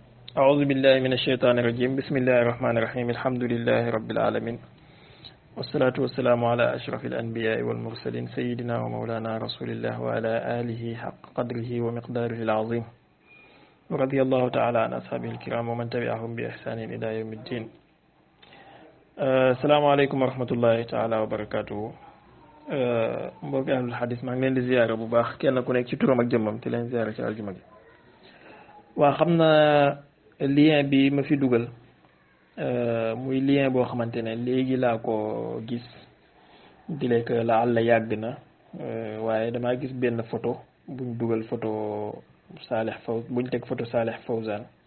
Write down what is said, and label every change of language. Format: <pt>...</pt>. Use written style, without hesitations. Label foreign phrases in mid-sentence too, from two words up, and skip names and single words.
<ar>أعوذ بالله من الشيطان الرجيم بسم الله الرحمن الرحيم الحمد لله رب العالمين والصلاة والسلام على أشرف الأنبياء والمرسلين سيدنا ومولانا رسول الله وعلى آله حق قدره ومقداره العظيم ورضي الله تعالى عن أصحابه الكرام ومن تبعهم بإحسان إلى يوم الدين. السلام عليكم ورحمة الله تعالى وبركاته.</ar> <wo>mbokk</wo> <ar>أهل الحديث</ar> <wo>maa ngi leen di ziyaara bu baax kenn ku nekk ci turam ak jëmmam te leen ziyaara ci aljuma gi. waa xam na lien bi ma fi dugal muy lien boo xamante ne léegi laa ko gis di lekk la àlla yàgg na waaye damaa gis benn photo buñ dugal photo Salih Fawz buñ teg photo Salih Fawzan</wo>